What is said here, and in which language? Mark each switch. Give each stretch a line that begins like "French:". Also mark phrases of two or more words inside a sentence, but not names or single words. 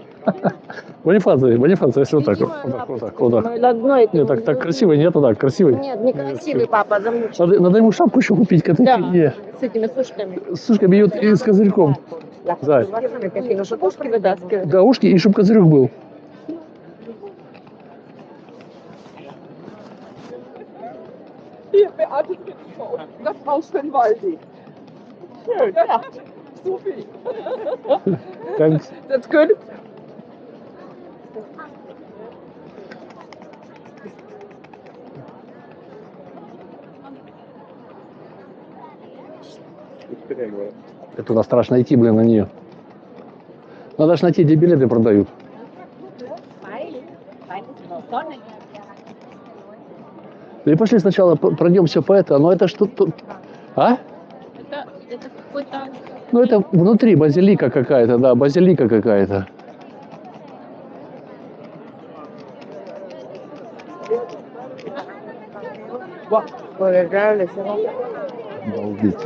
Russian: Бонифаций, если вот так, вот так. Нет, так красиво, нет, вот так, красивый. Нет, не красивый, папа, замучил. Надо ему шапку еще купить к этой фигне. С этими сушками. С сушками и с козырьком. Да. Чтобы ушки вытаскивать. Да, ушки, и чтобы козырек был.
German: Hier, Beate Trittschau. Das Haus von Waldi. Schön, ja. Super.
English: Thanks. That's good.
Russian: Это туда страшно идти, блин, на нее. Надо же найти, где билеты продают. Да и пошли сначала пройдемся по это, но это что-то... А? Это какой-то... Ну это внутри базилика какая-то, да, базилика какая-то. Обалдеть.